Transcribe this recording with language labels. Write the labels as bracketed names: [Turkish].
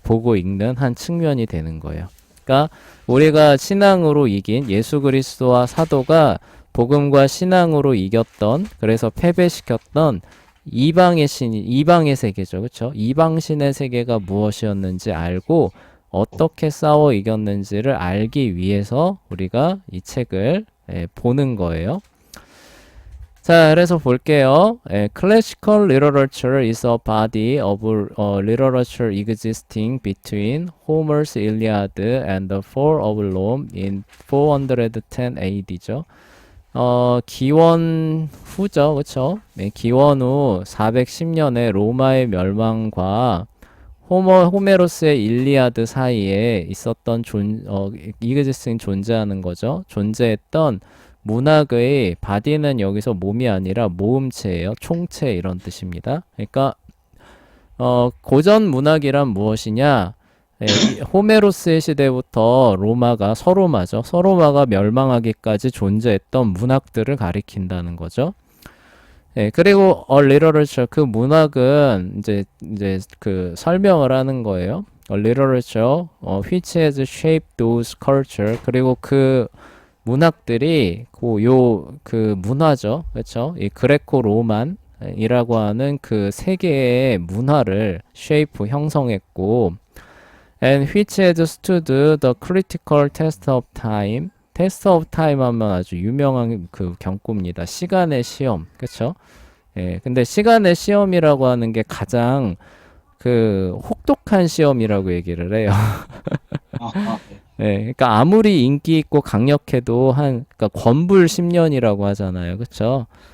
[Korean] 보고 읽는 한 측면이 되는 거예요. 그러니까 우리가 신앙으로 이긴 예수 그리스도와 사도가 복음과 신앙으로 이겼던, 그래서 패배시켰던 이방의 세계죠. 그렇죠? 이방신의 세계가 무엇이었는지 알고 어떻게 싸워 이겼는지를 알기 위해서 우리가 이 책을 보는 거예요. 자, 그래서 볼게요. [English] Classical literature is a body of literature existing between Homer's Iliad and the Fall of Rome in 410 AD죠. [Korean] 기원 후죠, 그쵸? 네, 기원 후 410년에 로마의 멸망과 호메로스의 일리아드 사이에 있었던 이그지스팅 존재하는 거죠. 존재했던 문학의 바디는 여기서 몸이 아니라 모음체예요. 총체 이런 뜻입니다. 그러니까 고전 문학이란 무엇이냐? 호메로스의 시대부터 로마가 서로마가 멸망하기까지 존재했던 문학들을 가리킨다는 거죠. 그리고 literature 그 문학은 이제 그 설명을 하는 거예요. [English] literature which has shaped those culture [Korean] 그리고 그 문학들이 그 문화죠. 그렇죠? 이 그레코 로만이라고 하는 그 세계의 문화를 shape 형성했고 [English] and which has stood the critical test of time. test of time [Korean] 하면 아주 유명한 그 경고입니다. 시간의 시험. 그쵸? 예, 근데 시간의 시험이라고 하는 게 가장 그 혹독한 시험이라고 얘기를 해요. 아, 아, 네. 예, 그러니까 아무리 인기 있고 강력해도 그러니까 권불 10년이라고 하잖아요. 그쵸?